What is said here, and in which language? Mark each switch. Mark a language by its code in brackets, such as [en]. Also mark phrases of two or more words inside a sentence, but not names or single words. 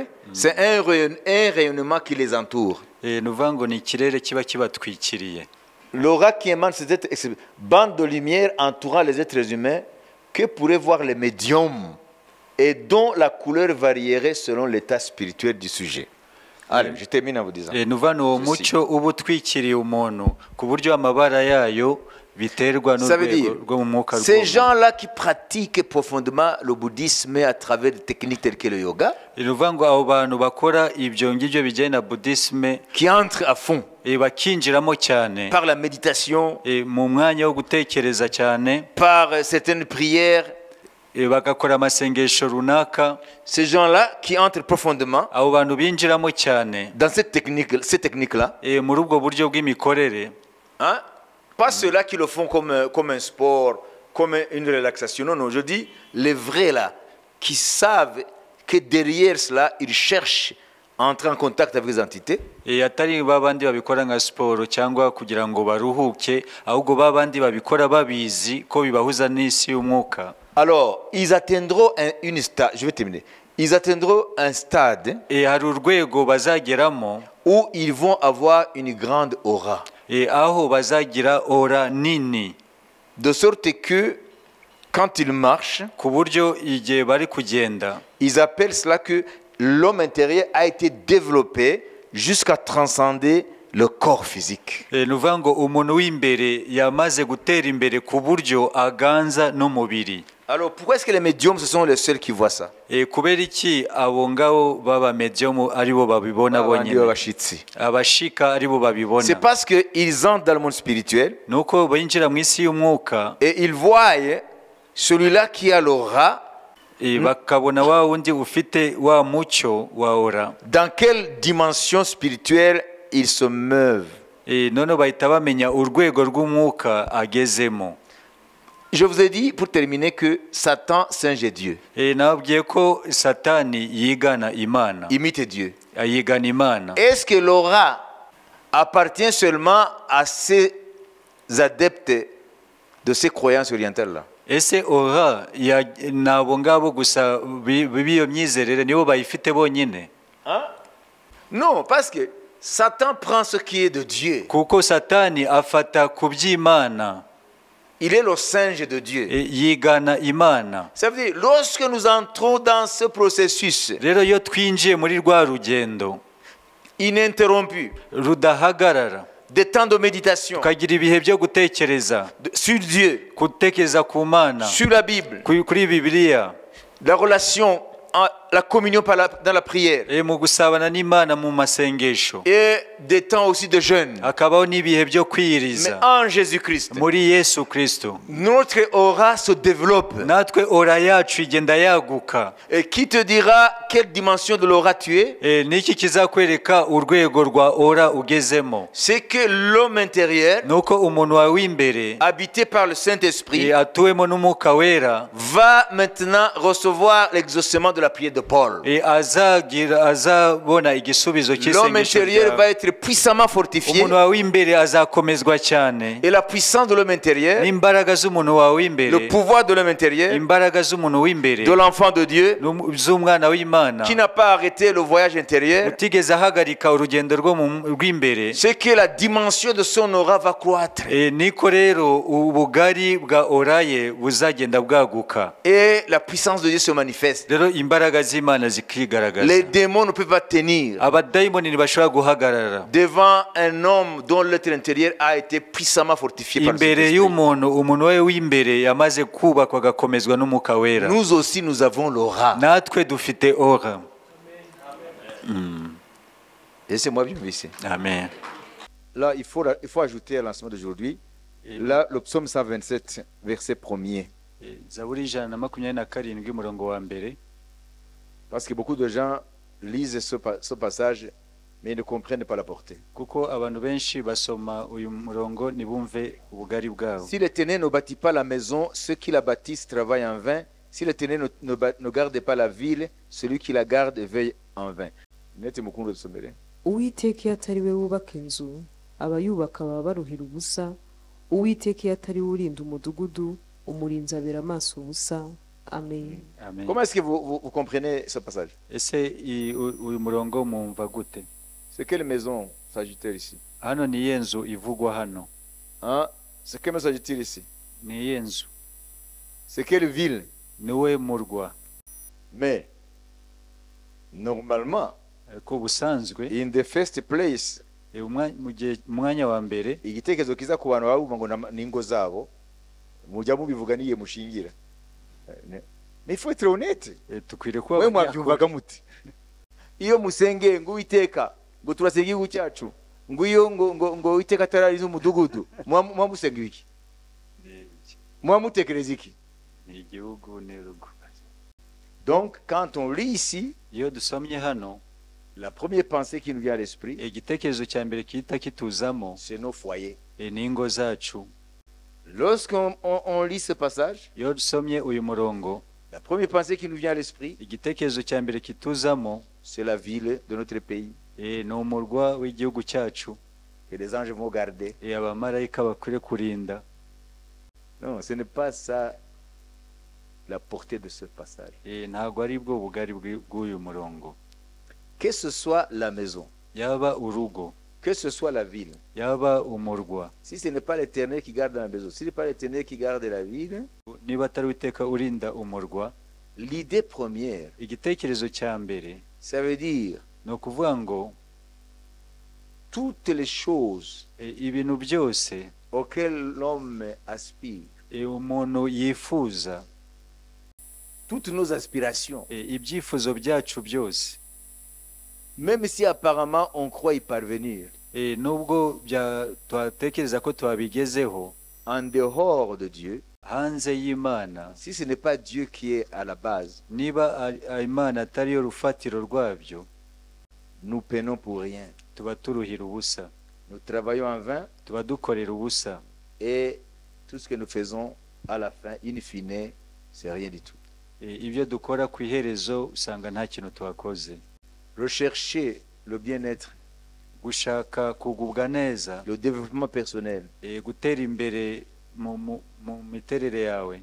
[fr] C'est un rayonnement qui les entoure. [rw] Nuvuga ngo ni ikirere kiba kibatwikiriye. [fr] L'aura qui émane cette bande de lumière entourant les êtres humains que pourraient voir les médiums et dont la couleur varierait selon l'état spirituel du sujet. Allez, je termine en vous disant. [rw] Nuvuga ni uwo mucyo uba utwikiriye umuntu ku buryo amabara yayo biterwa [fr] Ça veut dire, [rw] n'urwego rwo mu mwuka [fr] ces gens-là qui pratiquent profondément le bouddhisme à travers des techniques telles que le yoga, [rw] Nuvuga ngo abo bantu bakora ibyo ngibyo bijyanye na buddhisme [fr] qui entrent à fond [rw] bakinjiramo cyane [fr] par la méditation, [rw] mu mwanya wo gutekereza cyane, [fr] par certaines prières, [rw] bagakora amasengesho runaka, [fr] ces gens-là qui entrent profondément [rw] abo bantu binjiramo cyane [fr] dans cette technique-là, [rw] muri ubwo buryo bw'imikorere, [fr] hein? Pas ceux-là qui le font comme un sport, comme une relaxation. Non, non, je dis les vrais là, qui savent que derrière cela, ils cherchent à entrer en contact avec les entités. [rw] atari babandi babikora nka siporo cyangwa kugira ngo baruhuke, ahubwo babandi babikora babizi ko bibahuza n'isi y'umwuka. [fr] Alors, ils atteindront une stade, je vais terminer. Ils atteindront un stade [rw] hari urwego bazageramo [fr] où ils vont avoir une grande aura. [rw] Aho bazagira ora nini, [fr] De sorte que quand ils marchent, [rw] ku buryo igihe bari kugenda [fr] ils appellent cela que l'homme intérieur a été développé jusqu'à transcender le corps physique. [rw] nuvuga ngo umuntu w'imbere yamaze gutera imbere ku buryo aganza n'umubiri. [fr] Alors pourquoi est-ce que les médiums, ce sont les seuls qui voient ça? [rw] Kubera iki abo ngabo baba medium aribo babibona bonyine, abashika aribo babibona? [fr] C'est parce qu'ils entrent dans le monde spirituel [rw] nuko binjira mu isi y'umwuka [fr] et ils voient celui-là qui a l'aura, [rw] bakabona wa wundi ufite wa mucyo wa ora, [fr] dans quelle dimension spirituelle ils se meuvent. [rw] none bahita bamenya urwego rw'umwuka agezemo. [fr] Je vous ai dit, pour terminer, que Satan singe Dieu. [rw] Nababwiye ko Satani yigana Imana, [fr] Imite Dieu. [rw] yigana Imana. [fr] Est-ce que l'aura appartient seulement à ces adeptes de ces croyances orientales-là? [rw] Ese ora nabo ngabo gusa biyo myizerere nibo bayifite bonyine? [fr] Non, parce que Satan prend ce qui est de Dieu. [rw] Kuko Satani afata ku by'Imana. [fr] Il est le singe de Dieu. [rw] Yigana Imana. [fr] Ça veut dire, lorsque nous entrons dans ce processus [rw] rero iyo twinjiye muri rwa rugendo [fr] ininterrompu, [rw] rudahagarara, [fr] des temps de méditation [rw] tukagira ibihe byo gutekereza [fr] sur Dieu, [rw] gutekereza ku Mana, [fr] sur la Bible, [rw] kuri Bibiliya, [fr] la relation, la communion dans la prière, [rw] mu gusabana n'Imana mu masengesho, [fr] et des temps aussi de jeûne, [rw] hakabaho n'ibihe byo [fr] mais [rw] kwiyiriza [fr] en Jésus-Christ, [rw] muri Yesu Kristo, [fr] notre aura se développe. [rw] natwe ora yacu igenda yaguka. [fr] Et qui te dira quelle dimension de l'aura tu es? [rw] Niki kizakwereka urwego rwa ora ugezemo? [fr] C'est que l'homme intérieur, [rw] nuko umuntu wawe w'imbere [fr] habité par le Saint-Esprit, [rw] atuwemo n'umwuka wera [fr] va maintenant recevoir l'exaucement de la prière de Paul. [rw] azabona igisubizo [fr] L'homme [rw] cy'isengesho [fr] intérieur [rw] ryawe. [fr] va être puissamment fortifié. [rw] Umuntu wawe w'imbere azakomezwa cyane, [fr] Et la puissance de l'homme intérieur, [rw] n'imbaraga z'umuntu wawe w'imbere, [fr] le pouvoir de l'homme intérieur, [rw] imbaraga z'umuntu w'imbere, [fr] de l'enfant de Dieu, [rw] z'umwana w'Imana [fr] qui n'a pas arrêté le voyage intérieur, [rw] utigeze ahagarika urugendo rw'imbere. [fr] c'est que la dimension de son aura va croître. [rw] Niko rero ubugari bwa oraye buzagenda bwaguka, [fr] Et la puissance de Dieu se manifeste. [rw] rero imbaraga z'Imana zikigaragaza. [fr] Les démons ne peuvent pas tenir [rw] Abadayimoni ntibashobora guhagarara [fr] devant un homme dont l'être intérieur a été puissamment fortifié par le [rw] imbere [fr] Saint-Esprit. [rw] umuntu we w'imbere yamaze kubakwa agakomezwa n'umwuka wera. [fr] Nous aussi, nous avons l'aura. [rw] Natwe dufite ora. [fr] Laissez-moi bien ici. Amen. Là, il faut ajouter à l'enseignement d'aujourd'hui, là, le psaume 127, verset 1er. [rw] Zaburi 127 umurongo wa mbere. [fr] Parce que beaucoup de gens lisent ce passage, mais ils ne comprennent pas la portée. [rw] Kuko abantu benshi basoma uyu murongo ntibumve ubugari bwawo. [fr] Si l'Éternel ne bâtit pas la maison, ceux qui la bâtissent travaillent en vain. Si l'Éternel ne garde pas la ville, celui qui la garde veille en vain. [rw] Nete mukundu dusomere. uwiteka iyo atari we wubaka inzu abayubaka baba baruhira ubusa. Uwiteka iyo atari we urinda umudugudu umurinzi abera amaso ubusa. Amen. Amen. [fr] Comment est-ce que vous comprenez ce passage? [rw] Ese uyu murongo mumva gute? [fr] C'est quelle maison s'agit-elle ici? [rw] Hano ni yenzu ivugwa hano. [fr] Hein? C'est quelle maison s'agit-il ici? [rw] Ni yenzu. [fr] C'est quelle ville? [rw] Niwe murwa. [fr] Mais normalement, [rw] Ko busanzwe [en] in the first place, [rw] umwanya wa mbere igitekerezo kiza ku bantu baba bumva ngo n'ingo zabo mujya mubivuga niye mushingira. [fr] Mais il faut être honnête. [rw] tukwiriye kuba Mwe mwabyumvaga muti iyo musenge ngo Uwiteka ngo turasenga igihugu cyacu ngo iyo ngo Uwiteka atarariza umudugudu mwa musenga iki? Mwa mutekereza iki? ni igihugu n'urugo. [fr] Donc quand on lit ici, [rw] Iyo dusomye hano [fr] la première pensée qui nous vient à l'esprit, [rw] igitekerezo cya mbere kita kituzamo [fr] c'est nos foyers. [rw] ni ingo zacu. [fr] Lorsqu'on lit ce passage, [rw] Iyo dusomye uyu murongo [fr] la première pensée qui nous vient à l'esprit, [rw] igitekerezo cya mbere kituzamo [fr] c'est la ville de notre pays [rw] ni umurwa w'igihugu cyacu, [fr] que les anges vont garder. [rw] abamarayika bakwiriye kurinda. [fr] Non, ce n'est pas ça la portée de ce passage. [rw] Ntabwo ari bwo bugari bw'uyu murongo. [fr] Que ce soit la maison, [rw] Yaba urugo, [fr] que ce soit la ville, [rw] yaba umurwa, [fr] si ce n'est pas l'Éternel qui garde la maison, si ce n'est pas l'Éternel qui garde la ville, [rw] niba atari Uwiteka urinda umurwa, [fr] l'idée première, [rw] igitekerezo cya mbere [fr] ça veut dire [rw] ni ukuvuga ngo [fr] toutes les choses [rw] ibintu byose [fr] auxquelles l'homme aspire, [rw] umuntu yifuza, [fr] toutes nos aspirations, [rw] ibyifuzo byacu byose, [fr] même si apparemment on croit y parvenir, [rw] nubwo twatekereza ko twabigezeho, [fr] en dehors de Dieu, [rw] hanze y'Imana, [fr] si ce n'est pas Dieu qui est à la base, [rw] niba Imana atari yo rufatiro rwabyo, [fr] nous peinons pour rien. [rw] tuba turuhira ubusa, [fr] Nous travaillons en vain [rw] tuba dukorera ubusa, [fr] et tout ce que nous faisons à la fin, [la] in fine, [fr] c'est rien du tout. [rw] ibyo dukora ku iherezo usanga nta kintu twakoze. [fr] Rechercher le bien-être, [rw] Gushaka kugubwa neza, [fr] le développement personnel [rw] gutera imbere mu miterere yawe,